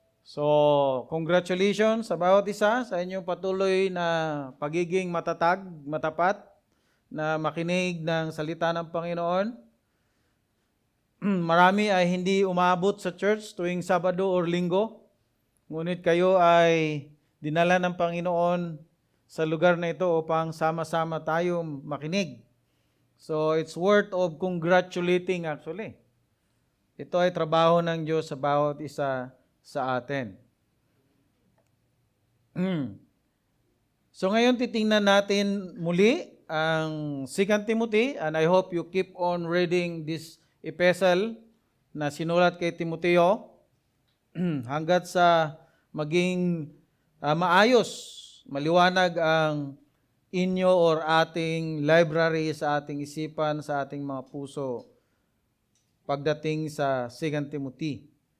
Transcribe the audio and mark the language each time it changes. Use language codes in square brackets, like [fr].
[tl] So, congratulations sa bawat isa sa inyong patuloy na pagiging matatag, matapat, na makinig ng salita ng Panginoon. Marami ay hindi umabot sa church tuwing Sabado or Linggo, ngunit kayo ay dinala ng Panginoon sa lugar na ito upang sama-sama tayo makinig. [en] So, it's worth of congratulating actually. [tl] Ito ay trabaho ng Diyos sa bawat isa sa atin. So ngayon titingnan natin muli ang 2 Timothy, [en] and I hope you keep on reading this epistle [tl] na sinulat kay Timoteo hanggat sa maging maayos, maliwanag ang inyo or ating library sa ating isipan, sa ating mga puso pagdating sa 2 Timothy.